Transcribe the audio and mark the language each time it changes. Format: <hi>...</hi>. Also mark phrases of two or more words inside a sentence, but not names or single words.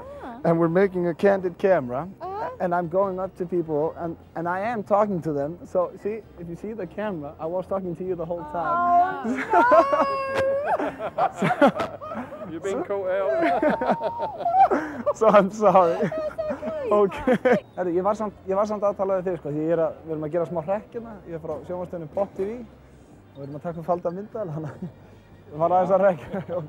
<en>And we're making a candid camera. Uh-huh. And I'm going up to people and I am talking to them. So see, if you see the camera, I was talking to you the whole time. You've been caught out. So I'm sorry. Okay.</en> <is>Herru, ég var samt aðtala við þig, sko, því við erum að gera smá hrekk hérna. Ég er frá sjónvarpsstöðinni Pop TV og við erum að taka falda myndavél, þannig að við varum aðeins að hrekkja.</is>